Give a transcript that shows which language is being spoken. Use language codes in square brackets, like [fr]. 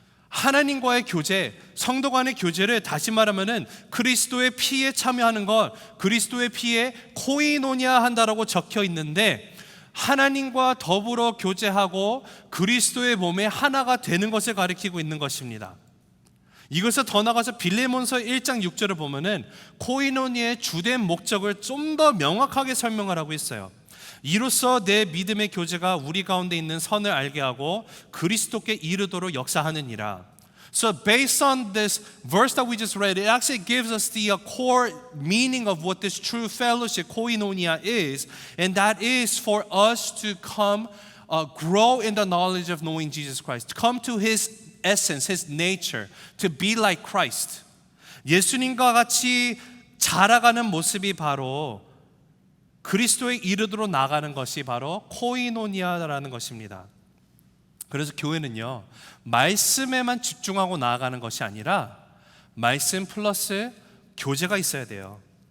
[ko] 하나님과의 교제, 성도 간의 교제를 다시 말하면은 그리스도의 피에 참여하는 것, 그리스도의 피에 코이노니아 한다라고 적혀 있는데 하나님과 더불어 교제하고 그리스도의 몸에 하나가 되는 것을 가리키고 있는 것입니다. 이것을 더 나가서 빌레몬서 1장 6절을 보면은 코이노니아의 주된 목적을 좀 더 명확하게 설명을 하고 있어요. 이로써 내 믿음의 교제가 우리 가운데 있는 선을 알게 하고 그리스도께 이르도록 역사하느니라. [en] So based on this verse that we just read, it actually gives us the core meaning of what this true fellowship, koinonia, is, and that is for us to come, grow in the knowledge of knowing Jesus Christ, to come to His essence, His nature, to be like Christ. [ko] 예수님과 같이 자라가는 모습이 바로 그리스도의 이르도록 나가는 것이 바로 코이노니아라는 것입니다. 그래서 교회는요, 말씀에만 집중하고 나아가는 것이 아니라 말씀 플러스 교제가 있어야 돼요.